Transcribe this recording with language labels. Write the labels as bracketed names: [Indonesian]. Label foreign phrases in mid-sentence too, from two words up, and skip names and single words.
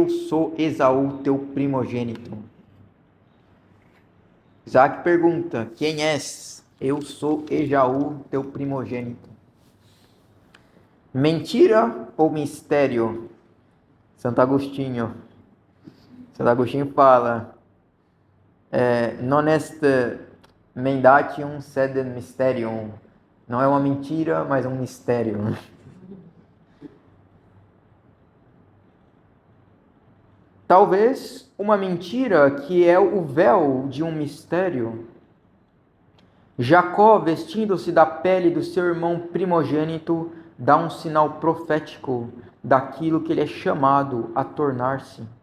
[Portuguese] Eu sou Esaú, teu primogênito. Isaac pergunta: Quem és? Eu sou Esaú, teu primogênito. Mentira ou mistério? Santo Agostinho. Santo Agostinho fala: [Latin] Non est mendatium sed mysterium. [Portuguese] Não é uma mentira, mas um mistério. Talvez uma mentira que é o véu de um mistério. Jacó, vestindo-se da pele do seu irmão primogênito, dá um sinal profético daquilo que ele é chamado a tornar-se.